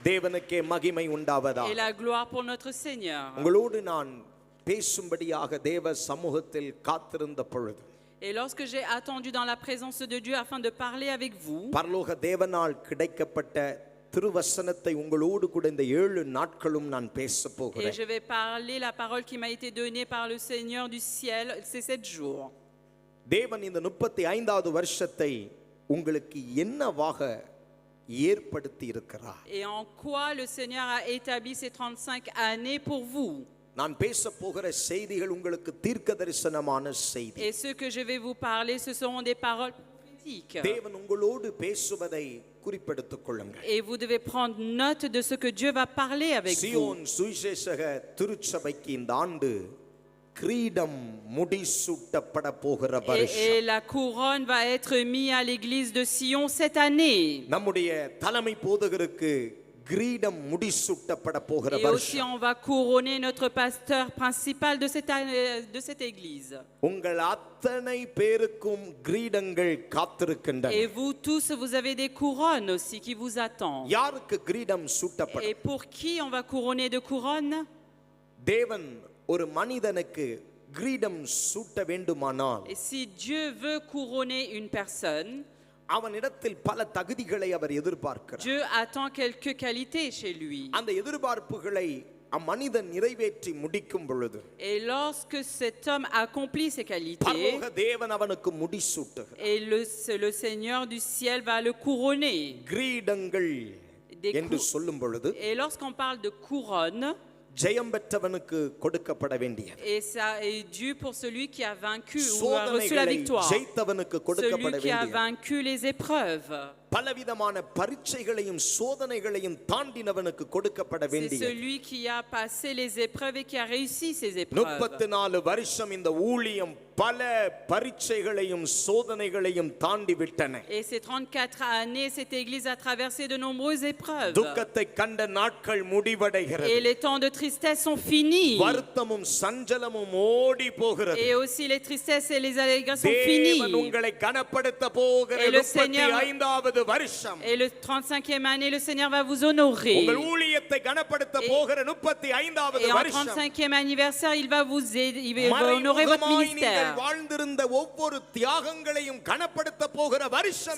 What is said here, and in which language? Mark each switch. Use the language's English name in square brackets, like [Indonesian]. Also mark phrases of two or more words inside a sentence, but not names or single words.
[Tamil] தேவனுக்கே மகிமை உண்டாவதாக. [French] Et la gloire pour notre Seigneur. [Tamil] உங்களோடு நான் பேசும்படியாக தேவ சமூகத்தில் காத்திருந்த பொழுது, [French] Et lorsque j'ai attendu dans la présence de Dieu afin de parler avec vous, [Tamil] பரலோக தேவனால் கிடைக்கப்பட்ட திருவசனத்தை உங்களோடு கூட இந்த 7 நாட்களும் நான் பேச [French] et [Tamil] போகிறேன். [French] je vais parler la parole qui m'a été donnée par le Seigneur du ciel ces 7 jours. [Tamil] தேவன் இந்த 35வது வருஷத்தை உங்களுக்கு என்னவாக ஏற்படுத்தி இருக்கிறார்? [French] Et en quoi le Seigneur a établi ces 35 années pour vous? [Tamil] நான் பேச போகிற செய்திகள் உங்களுக்கு தீர்க்கதரிசனமான செய்தி. [French] Et ce que je vais vous parler, ce seront des paroles prophétiques. [Tamil] தேவன் உங்களோடு பேசுவதை குறிப்பெடுத்துக் கொள்ளுங்கள். [French] Et vous devez prendre note de ce que Dieu va parler avec vous. [Tamil] சியோன் சுவிசேஷக திருச்சபைக்கு இந்த ஆண்டு கிரீடம் முடிசூட்டப்பட போகிற வருஷம். [French] Et la couronne va être mise à l'église de Sion cette année. [Tamil] நம்முடைய தலைமை போதகருக்கு கிரீடம் முடிசூட்டப்பட போகிற [French] Et aussi [Tamil] வருஷம். [French] on va couronner notre pasteur principal de cette église. [Tamil] உங்கள் அத்தனை பேருக்கும் கிரீடங்கள் காத்திருக்கின்றன. [French] Et vous tous, vous avez des couronnes aussi qui vous attendent. [Tamil] யாருக்கு கிரீடம் சூட்டப்படும்? [French] Et pour qui on va couronner de couronnes? [Tamil] தேவன் ஒரு மனிதனுக்கு கிரீடம் சூட்ட வேண்டுமானால் [French] Et si Dieu veut couronner une personne, [Tamil] அவனிடத்தில் பல தகுதிகளை அவர் எதிர்பார்க்கிறார். [French] Dieu attend quelques qualités chez lui. [Tamil] அந்த எதிர்பார்ப்புகளை அம்மனிதன் நிறைவேற்றி முடிக்கும் பொழுது, [French] Et lorsque cet homme accomplit ces qualités, [Tamil] பரலோக தேவன் அவனுக்கு முடிசூட்டுகிறார். [French] et le Seigneur du ciel va le couronner. [Tamil] கிரீடங்கள் [French] Des [Tamil] என்று சொல்லும் பொழுது, [French] Et lorsqu'on parle de couronne, [Tamil] ஜெயம் பெற்றவனுக்கு கொடுக்கப்பட வேண்டியது. [French] et ça est dû pour celui qui a vaincu ou a reçu la [Tamil] சோதனைகளை [French] victoire, [Tamil] ஜெயித்தவனுக்கு கொடுக்கப்பட [French] celui qui a [Tamil] வேண்டியது. [French] vaincu les épreuves. [Tamil] பலவிதமான பரீட்சைகளையும் சோதனைகளையும் தாண்டினவனுக்கு கொடுக்கப்பட [French] C'est [Tamil] வேண்டியது. [French] celui qui a passé les épreuves et qui a réussi ces épreuves. [Tamil] 34 வருஷம் இந்த ஊழியம் பல பரீட்சைகளையும் சோதனைகளையும் தாண்டி விட்டன. [French] Et ces 34 années, cette église a traversé de nombreuses épreuves. [Tamil] துக்கத்தை கண்ட நாட்கள் முடிவடைகிறது. [French] Et les temps de tristesse sont finis. [Tamil] வருத்தமும் சஞ்சலமும் ஓடி போகிறது. [French] Et aussi les tristesses et les allégresse sont finies. [Tamil] தேவன் உங்களை கனப்படுத்த போகிற [French] Et le Seigneur- [Tamil] 35வது வருஷம், [French] Et le 35e année, le Seigneur va vous honorer. [Tamil] உங்கள் ஊழியத்தை கனப்படுத்த போகிற 35வது [French] Et en [Tamil] வருஷம், [French] 35e anniversaire, il va vous aider, il va honorer votre [Tamil] மறைமுகமாய் நீங்கள் [French] ministère. [Tamil] வாழ்ந்திருந்த ஒவ்வொரு தியாகங்களையும் கனப்படுத்த போகிற வருஷம்